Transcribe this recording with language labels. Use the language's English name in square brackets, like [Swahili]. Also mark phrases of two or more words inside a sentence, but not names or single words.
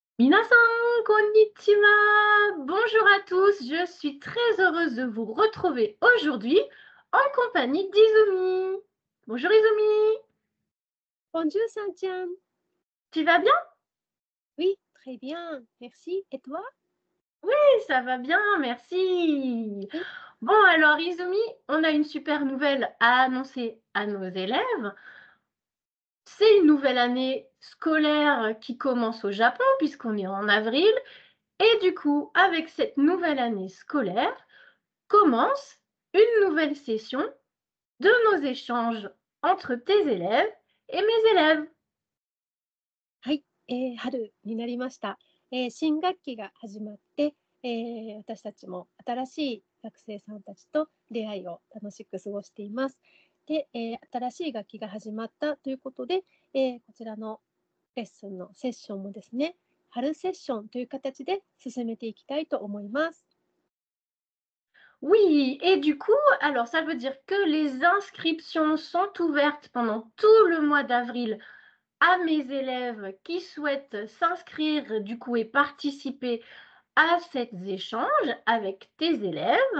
[Japanese] みなさん、こんにちは! [French] Bonjour à tous, je suis très heureuse de vous retrouver aujourd'hui en compagnie d'Izumi. Bonjour Izumi, Bonjour, Sanchan. tu vas bien? Oui, très bien. Merci. Et toi? Oui, ça va bien, merci. Oui. Bon alors Izumi, on a une super nouvelle à annoncer à nos élèves. C'est une nouvelle année scolaire qui commence au Japon puisqu'on est en avril. Et du coup, avec cette nouvelle année scolaire, commence une nouvelle session de nos échanges entre tes élèves et mes élèves. [Japanese] はい、春になりました。新学期が始まって、私たちも新しい学生さんたちと出会いを楽しく過ごしています。で、新しい学期が始まったということで、こちらのレッスンのセッションもですね、春セッションという形で進めていきたいと思います。 [French] Oui, et du coup, alors ça veut dire que les inscriptions sont ouvertes pendant tout le mois d'avril à mes élèves qui souhaitent s'inscrire du coup et participer à ces échanges avec tes élèves.